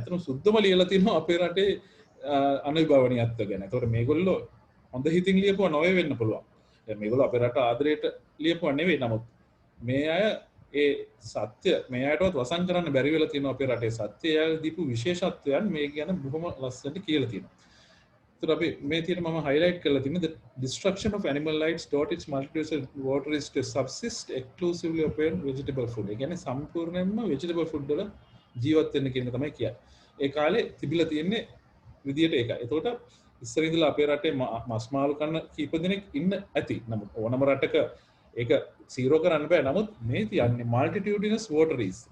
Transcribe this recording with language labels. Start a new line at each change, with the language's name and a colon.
Sinhala: අතන සුද්ධම ලියලා තියෙනවා අපේ රටේ අනුභවණීයත්ව ගැන. ඒතකොට මේගොල්ලෝ හොඳ හිතින් ලියපුවා නොවේ වෙන්න පුළුවන්. දැන් මේගොල්ලෝ අපේ රට ආදරයට ලියපුවා නෙවෙයි. නමුත් මේ අය ඒ සත්‍ය මේ අයටවත් වසන් කරන්න බැරි වෙලා තියෙනවා අපේ රටේ සත්‍ය. එයාලා දීපු විශේෂත්වයන් මේ ගැන බොහොම ලස්සනට කියලා තියෙනවා. අපි මේ තියෙන මම highlight කරලා තියෙන
English: the destruction of animal lives taught its multitudes of votaries to subsist exclusively upon vegetable food.
Sinhala: ඒ කියන්නේ සම්පූර්ණයෙන්ම vegetable food වල ජීවත් වෙන්න කියන තමයි කියන්නේ. ඒ කාලේ තිබිලා තියෙන්නේ විදියට ඒකයි. එතකොට ඉස්සර ඉඳලා අපේ රටේ මස් මාළු කන්න කීප දෙනෙක් ඉන්න ඇති. නමුත් ඕනම රටක ඒක සීරෝ කරන්න බෑ. නමුත් මේ තියන්නේ multitudinous votaries.